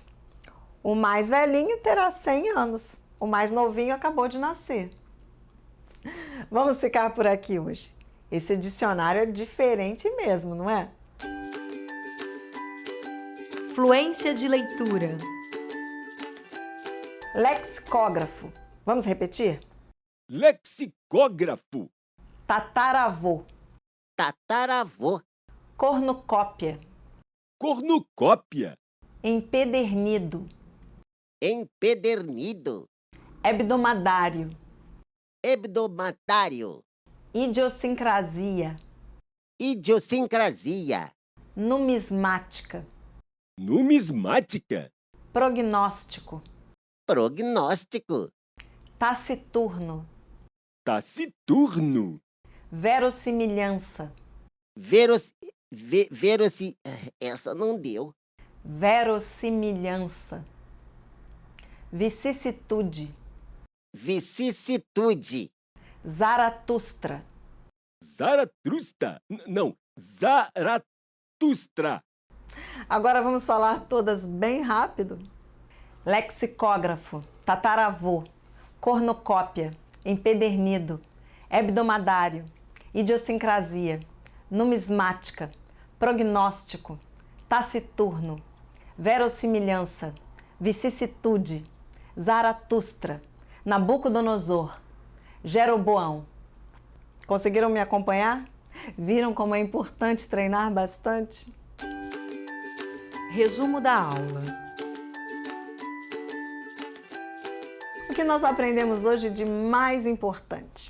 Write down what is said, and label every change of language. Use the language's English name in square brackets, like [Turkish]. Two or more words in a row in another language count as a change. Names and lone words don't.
[Portuguese] O mais velhinho terá 100 anos, o mais novinho acabou de nascer. Vamos ficar por aqui hoje. Esse dicionário é diferente mesmo, não é? Fluência de leitura. Lexicógrafo. Vamos repetir? Lexicógrafo. Tataravô. Tataravô. Cornucópia. Cornucópia. Empedernido. Empedernido. Hebdomadário. Hebdomadário. Idiosincrasia. Idiosincrasia. Numismática. Numismática. Prognóstico. Prognóstico. Taciturno. Taciturno. Verossimilhança. Essa não deu. Verossimilhança. Vicissitude. Vicissitude. Zaratustra. Zaratustra. Não, Zaratustra. Agora vamos falar todas bem rápido. Lexicógrafo, tataravô, cornucópia, empedernido, hebdomadário, idiosincrasia, numismática, prognóstico, taciturno, verossimilhança, vicissitude, Zaratustra, Nabucodonosor, Jeroboão. Conseguiram me acompanhar? Viram como é importante treinar bastante? Resumo da aula. O que nós aprendemos hoje de mais importante?